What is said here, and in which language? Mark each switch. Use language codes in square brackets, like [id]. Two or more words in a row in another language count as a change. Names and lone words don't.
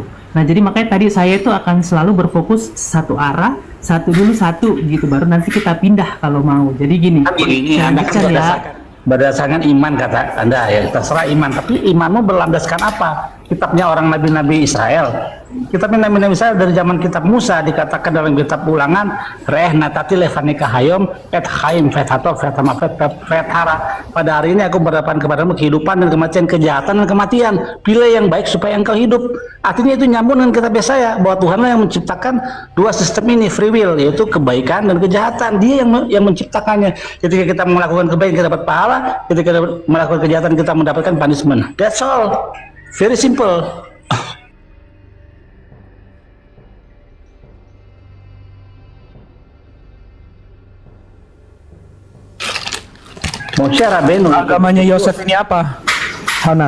[id] Nah, jadi makanya tadi saya itu akan selalu berfokus satu arah, satu gitu, baru nanti kita pindah kalau mau. Jadi gini, Ini saya Anda kan lanjutkan ya. berdasarkan iman kata Anda ya, terserah iman, tapi imanmu berlandaskan apa? Kitabnya orang nabi-nabi Israel. Kitabnya nabi-nabi Israel dari zaman kitab Musa dikatakan dalam kitab Ulangan, [he] ראה נתתי לפניך היום את החיים ואת הטוב ואת המות ואת הרע. [id] Pada hari ini aku berhadapan kepadamu kehidupan dan kematian, kejahatan dan kematian. Pilih yang baik supaya engkau hidup. Artinya itu nyambung dengan kitab Yesaya bahwa Tuhanlah yang menciptakan dua sistem ini, [en] free will, [id] yaitu kebaikan dan kejahatan. Dia yang menciptakannya. Ketika kita melakukan kebaikan kita dapat pahala, ketika kita melakukan kejahatan kita mendapatkan punishment. [en] That's all. Very simple. [id] Moshe Rabbeinu Agamanya Yosef ini apa? Hana.